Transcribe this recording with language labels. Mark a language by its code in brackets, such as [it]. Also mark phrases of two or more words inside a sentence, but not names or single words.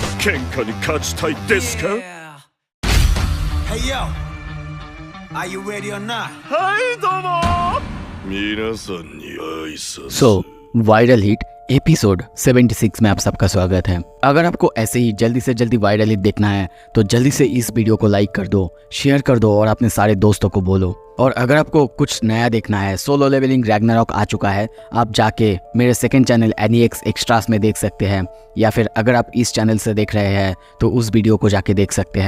[ja] 喧嘩に勝ちたいですか？ [en] Hey yo, are you ready or not? [ja] はいどうも皆さんに挨拶。 [hi] सो वायरल हिट एपिसोड 76 में आप सबका स्वागत है। अगर आपको ऐसे ही जल्दी से जल्दी वायरल हिट देखना है तो जल्दी से इस वीडियो को लाइक कर दो, शेयर कर दो और अपने सारे दोस्तों को बोलो। और अगर आपको कुछ नया देखना है, सोलो लेवलिंग रैग्नारॉक आ चुका है, आप जाके मेरे [en] second channel [hi] एनीएक्स एक्स्ट्रास में देख सकते हैं, या फिर अगर आप इस चैनल से देख रहे हैं तो उस वीडियो को जाके देख सकते हैं।